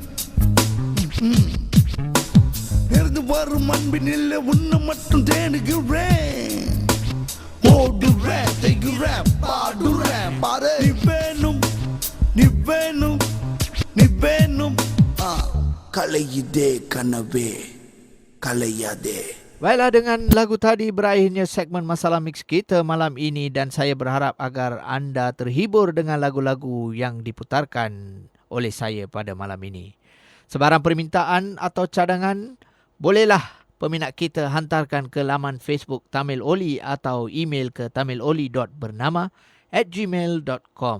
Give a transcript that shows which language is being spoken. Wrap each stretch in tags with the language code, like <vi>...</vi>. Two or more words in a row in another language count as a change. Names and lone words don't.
<ta>இருந்து வரும் அன்பின் இல்லை, உன்னை மட்டும் தேடுகிறேன். ஓடுறேன், செய்கிறேன், பாடுறேன், பாரு. நீ வேணும், நீ வேணும், நீ வேணும். கலையுதே கனவே, கலையாதே.</ta> <ms>Baiklah, dengan lagu tadi berakhirnya segmen Masalah Mix kita malam ini dan saya berharap agar anda terhibur dengan lagu-lagu yang diputarkan oleh saya pada malam ini. Sebarang permintaan atau cadangan, bolehlah peminat kita hantarkan ke laman Facebook Tamil Oli atau email ke tamiloli.bernama@gmail.com.</ms>